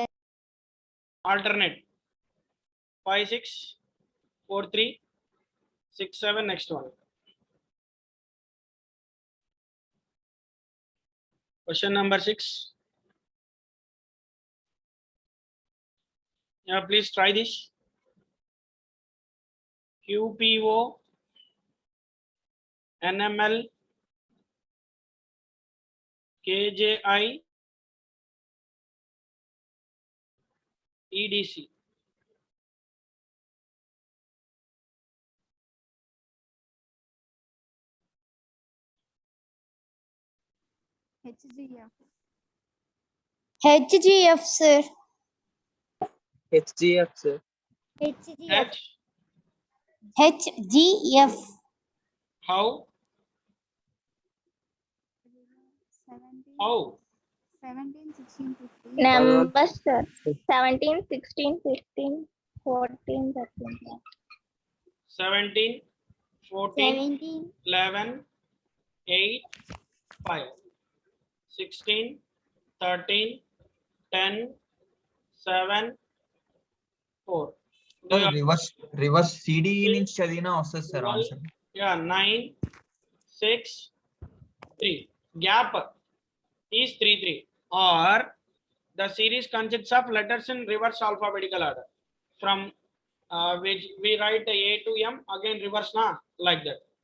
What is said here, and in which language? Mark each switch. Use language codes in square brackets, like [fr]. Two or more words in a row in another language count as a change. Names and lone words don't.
[en] alternate. 5, 6, 4, 3, 6, 7. Next one. Question number 6. Yeah, please try this. QPO, NML, KJI, EDC. HGF, sir. HGF, sir. HGF. H, HGF. how? How? 17, 16, 15. Numbers, sir. 17, 16, 15, 14, 13. 17, 14, 17, 11, 8, 5, 16, 13, 10, 7, 4. Do you reverse CDE [te] నుంచి చదివినా వస్తుంది సార్ [en] 12, ఆన్సర్. yeah, 9, 6, 3. Gap is 3, 3. Or the series consists of letters in reverse alphabetical order. From which we write A to M, again reverse na, like that.